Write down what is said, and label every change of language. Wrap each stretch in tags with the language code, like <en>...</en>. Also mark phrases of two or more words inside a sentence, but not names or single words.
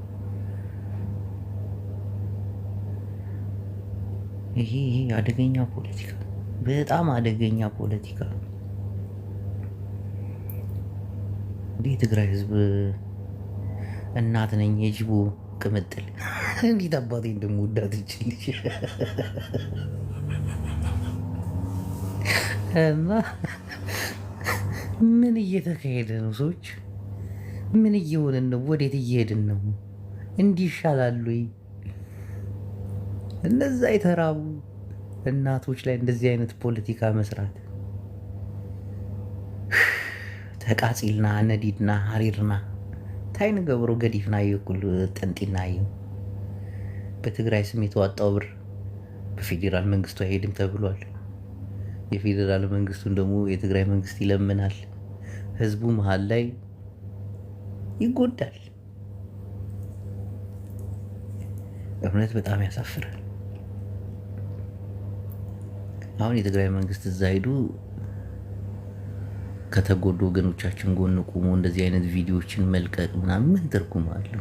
<am>ይሄ አደገኛ ፖለቲካ፣ በጣም አደገኛ ፖለቲካ። እንዲህ የትግራይ ህዝብ እናት ነኝ የጅቦ ቅምጥል እንዴት አባቴ እንደምወዳት ይችልሽ እና ምን እየተካሄደ ነው? ሰዎች ምን እየሆንን ነው? ወዴት እየሄድን ነው? እንዲህ ይሻላሉ ወይ? እነዛ የተራቡ እናቶች ላይ እንደዚህ አይነት ፖለቲካ መስራት</am> <ti>ተቃጺልና ነዲድና ሀሪርና ታይን ገብሮ ገዲፍና ይኩል ጠንጢና</ti> <am>በትግራይ ስም የተዋጣው ብር በፌዴራል መንግስቱ አይሄድም ተብሏል። የፌዴራል መንግስቱን ደግሞ የትግራይ መንግስት ይለምናል። ህዝቡ መሀል ላይ ይጎዳል። እውነት በጣም ያሳፍራል። አሁን የትግራይ መንግስት እዛ ሄዱ ከተጎዱ ወገኖቻችን ጎን ቆሞ እንደዚህ አይነት ቪዲዮዎችን መልቀቅ ምናምን ምን ትርጉም አለው?</am>